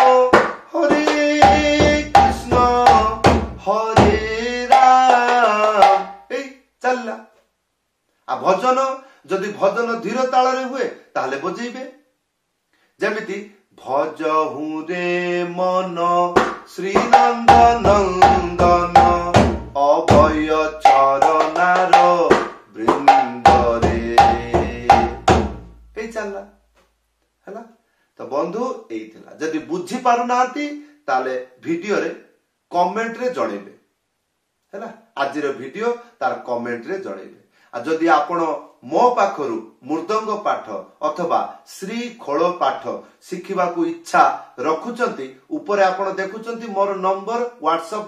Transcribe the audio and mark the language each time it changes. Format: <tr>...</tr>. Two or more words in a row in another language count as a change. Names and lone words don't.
<or>ହରେ କୃଷ୍ଣ ହରେ ରାମ ଏ ଚଳିଲା ଆ ଭଜନ ଯଦି ଭଜନ ଧୀର ତାଳ ରେ ହୁଏ ତାହେଲେ ବଜେଇବେ ଯେମିତି</or> <bn>ভজহু রে মন শ্রী নন্দন নন্দন অভয় চরণার বৃন্দ রে</bn> <or>ଏ ଚଳିଲା ହେଲା ତ ବନ୍ଧୁ ଏଇ ଥିଲା ଯଦି ବୁଝି ପାରୁ ନାହାନ୍ତି ତାହେଲେ ଭିଡିଓ ରେ କମେଣ୍ଟ ରେ ଜଣେଇବେ ହେଲା ଆଜିର ଭିଡିଓ ତାର କମେଣ୍ଟ ରେ ଜଣେଇବେ ଆ ଯଦି ଆପଣ ମୋ ପାଖରୁ ମୃଦଙ୍ଗ ପାଠ ଅଥବା ଶ୍ରୀ ଖୋଳ ପାଠ ଶିଖିବା କୁ ଇଚ୍ଛା ରଖୁଛନ୍ତି ଉପରେ ଆପଣ ଦେଖୁଛନ୍ତି ମୋର ନମ୍ବର ହ୍ୱାଟସଆପ</or>